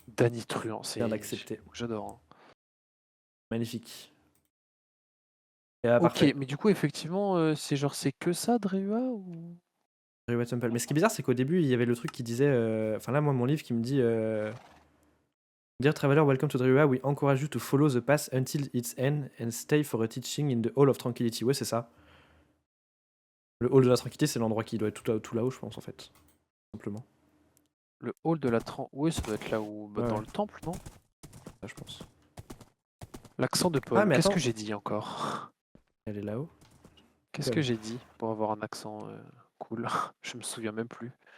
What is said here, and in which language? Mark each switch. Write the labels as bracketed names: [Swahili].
[French] Danny Truand, c'est. Bien d'accepter. J'adore. Hein. Magnifique. Ok, parfait. mais du coup, effectivement, c'est que ça, Drehua ou... Drehua Temple. Mais ce qui est bizarre, c'est qu'au début, il y avait le truc qui disait. Enfin, là, moi, mon livre qui me dit. [English] Dear traveler, welcome to Drehua. We encourage you to follow the path until its end and stay for a teaching in the Hall of Tranquility. [French] Ouais, c'est ça. Le Hall de la Tranquillité, c'est l'endroit qui doit être tout là-haut, je pense, en fait. Simplement. Le Hall de la Tranquillité. Oui, ça doit être là où. Dans le temple, non? ça, je pense. L'accent de Ah, Paul. mais Qu'est-ce attends. que j'ai dit encore? Elle est là-haut. Qu'est-ce que j'ai dit pour avoir un accent cool? Je me souviens même plus.